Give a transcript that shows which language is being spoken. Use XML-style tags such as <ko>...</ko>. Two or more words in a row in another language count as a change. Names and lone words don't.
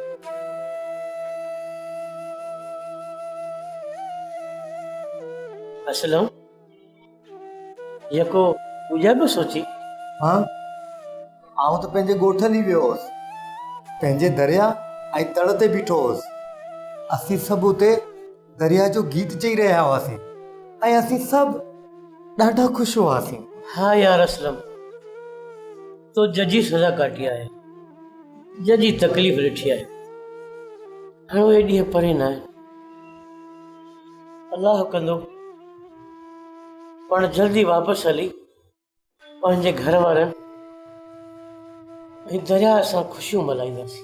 <sd>असलम यको पूजा बि सोची? हाँ, आउं त पंहिंजे ॻोठ हली वियो हुउसि, पंहिंजे दरिया ऐं तड़ ते बीठो हुउसि। असीं सभु हुते दरिया जो गीत चई रहिया हुआसीं ऐं असीं सभु ॾाढा ख़ुशि हुआसीं। हाँ यार असलम, तो जजी सज़ा काटी आहे, जजी तकलीफ़ ॾिठी आहे। हाणे उहे ॾींहं परे न आहे। अलाह कंदो पाण जल्दी वापसि हली पंहिंजे घर वारनि ऐं दरिया सां ख़ुशियूं मल्हाईंदासीं।</sd>